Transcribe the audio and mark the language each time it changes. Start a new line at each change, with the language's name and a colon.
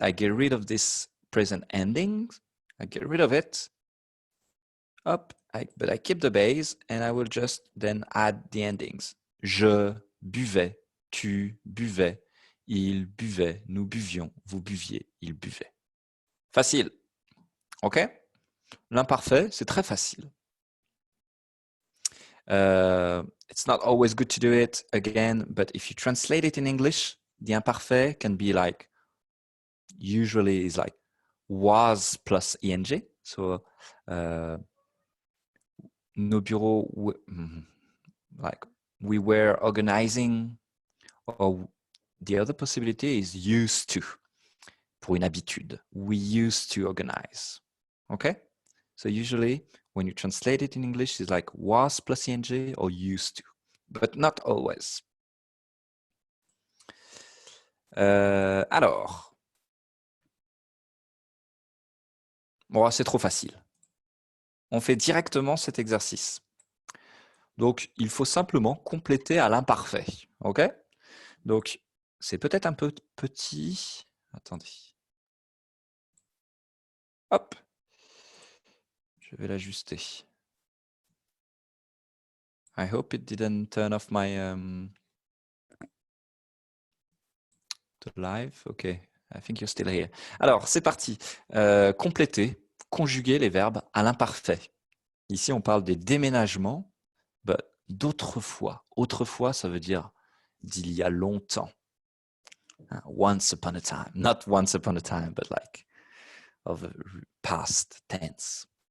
English: I get rid of this present ending. I get rid of it. Hop. But I keep the base and I will just then add the endings.
French: Je buvais, tu buvais, il buvait, nous buvions, vous buviez, il buvait. Facile. OK? L'imparfait, c'est très facile.
English: It's not always good to do it again, but if you translate it in English, the imparfait can be like, usually is like was plus ing. So nos bureaux, like we were organizing, or the other possibility is used to,
French: pour une habitude.
English: We used to organize. Okay? So usually when you translate it in English, it's like was plus ing or used to, but not always.
French: Alors, bon, c'est trop facile. On fait directement cet exercice. Donc, il faut simplement compléter à l'imparfait. OK? Donc, c'est peut-être un peu petit. Attendez. Hop. Je vais l'ajuster.
English: I hope it didn't turn off my the live. OK. I think you're still here.
French: Alors, c'est parti. Compléter, conjuguer les verbes à l'imparfait. Ici, on parle des déménagements d'autrefois. Autrefois, ça veut dire d'il y a longtemps.
English: Once upon a time. Not once upon a time, but like of a past tense.